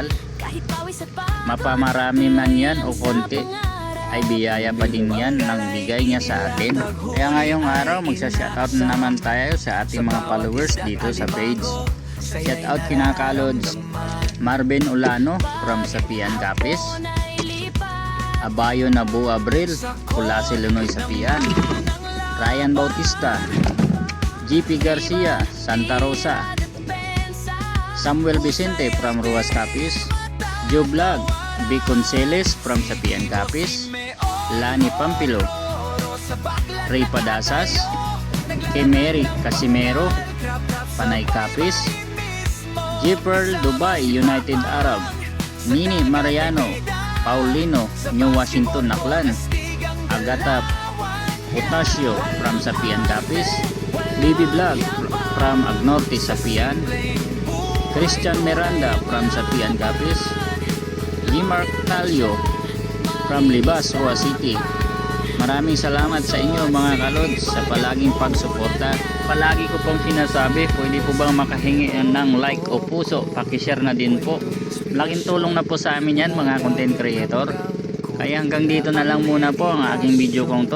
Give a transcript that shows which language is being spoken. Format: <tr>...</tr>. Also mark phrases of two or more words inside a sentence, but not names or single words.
<tl>Mapamarami man yan o konti ay biyaya pa din yan ng bigay niya sa atin. Kaya ngayong araw magsa-shoutout na naman tayo sa ating mga followers dito sa page. Shoutout kina Kalods Marvin Ulano from Sapian Capiz, Abayo Nabu Abril, Kulasi Lunoy Sapian, Ryan Bautista, GP Garcia, Santa Rosa, Samuel Vicente from Ruas Capiz, Joe Vlog, B. Conceles from Sapian Capiz, Lani Pampilo, Ray Padasas, Kemery Casimero, Panay Capiz, Jeeper Dubai United Arab, Nini Mariano, Paulino, New Washington Naklan, Agata Potasio from Sapian Capiz, Bibi Vlog from Agnorte Sapian, Christian Miranda from Sapian Capiz, Limark Talio from Libas, Roa City. Maraming salamat sa inyo mga kalods sa palaging pagsuporta. Palagi ko pong sinasabi, pwede po bang makahingi ng like o puso, pakishare na din po. Laking tulong na po sa amin yan mga</tl> <en>content creator.</en> <tl>Kaya hanggang dito na lang muna po ang aking video kong to.</tl>